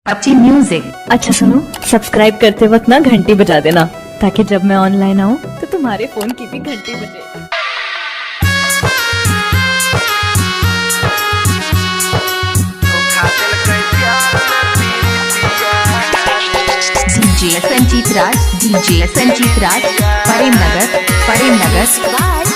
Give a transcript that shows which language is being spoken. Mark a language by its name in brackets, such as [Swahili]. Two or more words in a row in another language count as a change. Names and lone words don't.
[Hindi] अच्छी म्यूजिक। अच्छा सुनो, सब्सक्राइब करते वक्त ना घंटी बजा देना ताकि जब मैं ऑनलाइन आऊँ तो तुम्हारे फोन की भी घंटी बजे। डीजे संजीत राज, डीजे संजीत राज, प्रेमनगर, प्रेमनगर।